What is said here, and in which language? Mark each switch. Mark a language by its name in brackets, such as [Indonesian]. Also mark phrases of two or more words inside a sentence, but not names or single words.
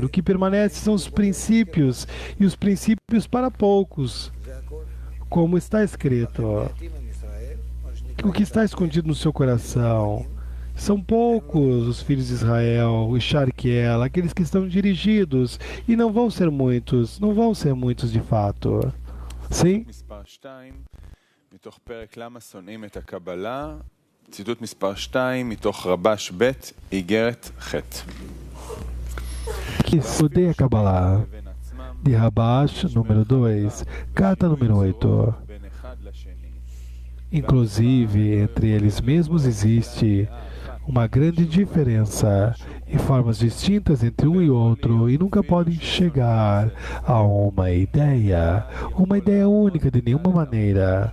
[Portuguese] O que permanece são os princípios, e os princípios para poucos, como está escrito. o que está escondido no seu coração. São poucos os filhos de Israel, o Sharkiel, aqueles que estão dirigidos, e não vão ser muitos de fato. Sim? [Hebrew] מתוך פרק למה שונאים את הקבלה, ציטוט מספר 2 מתוך רבש ב' איגרת ח'. [Portuguese] Que odeia a Kabbalah. De Rabash, número 2, carta número 8. Inclusive, entre eles mesmos existe uma grande diferença e formas distintas entre um e outro, e nunca podem chegar a uma ideia única de nenhuma maneira.